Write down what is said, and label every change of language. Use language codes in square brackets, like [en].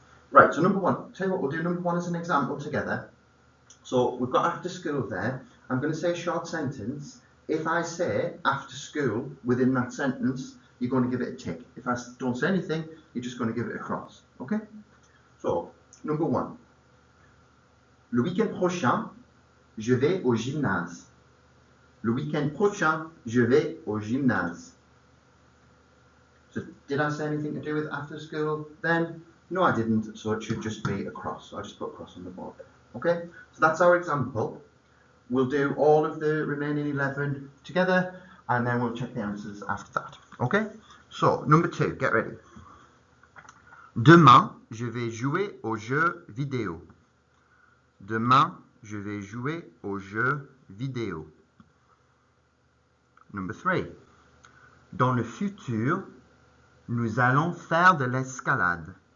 [en] Right, so number one, tell you what, we'll do number one as an example together. So we've got after school there. I'm going to say a short sentence. If I say after school within that sentence, you're going to give it a tick. If I don't say anything, you're just going to give it a cross. Okay? So, number one. [fr] Le week-end prochain, je vais au gymnase. Le week-end prochain, je vais au gymnase. [en] So, did I say anything to do with after school then? No, I didn't, so it should just be a cross. So I just put a cross on the board there. Okay, so that's our example. We'll do all of the remaining 11 together, and then we'll check the answers after that. Okay, so number 2, get ready. [fr] Demain, je vais jouer aux jeux vidéo. Demain, je vais jouer aux jeux vidéo. [en] Number 3. [fr] Dans le futur, nous allons faire de l'escalade.